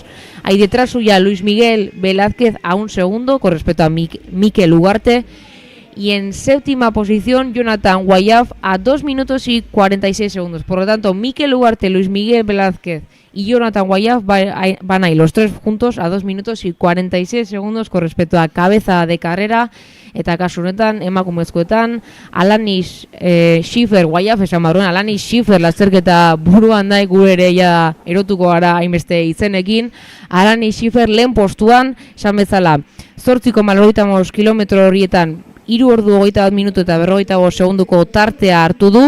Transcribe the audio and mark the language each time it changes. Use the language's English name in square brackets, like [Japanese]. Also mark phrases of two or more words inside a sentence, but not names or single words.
[Spanish] Ahí detrás suya Luis Miguel Velázquez a 1 segundo con respecto a Mikel Ugarte. Y en séptima posición, Jonathan Guayaf a 2 minutos y 46 segundos. Por lo tanto, Mikel Ugarte, Luis Miguel Velázquez y Jonathan Guayaf van ahí los tres juntos a 2 minutos y 46 segundos con respecto a cabeza de carrera. [Basque] Eta kasu honetan, emakumezkoetan, Alanis Schiffer, Guayaf esan barruen, Alanis Schiffer lasterketa buruan da, gure ere ja erotuko gara hainbeste izenekin. Alanis Schiffer lehen postuan, esan bezala, 8,95 kilometro horietan 3 ordu 21 minutu eta 45 segunduko tartea hartu du.